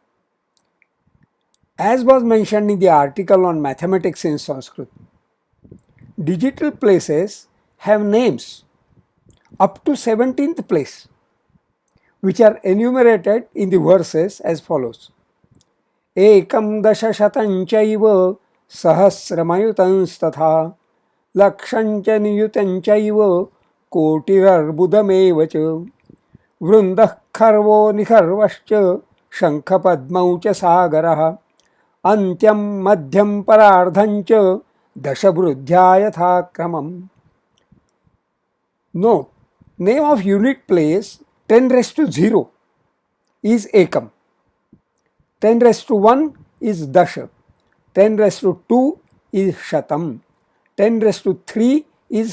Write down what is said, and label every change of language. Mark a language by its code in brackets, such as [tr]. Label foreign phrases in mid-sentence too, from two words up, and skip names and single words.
[en] As was mentioned in the article on mathematics in Sanskrit, digital places have names up to 17th place, which are enumerated in the verses as follows. [sa] Ekam dashashatanchaiva sahasramayutanstatha lakshancha niyutanchaiva kotirarbudameva cha vrundah kharvo nikharvascha shankhapadmau cha sagaraha antyam madhyam parardhancha dashabruddhya yathakramam. [en] Note, name of unit place 10 raised to 0 is ekam, 10 raised to 1 is dasha, 10 raised to 2 is shatam, 10 raised to 3 is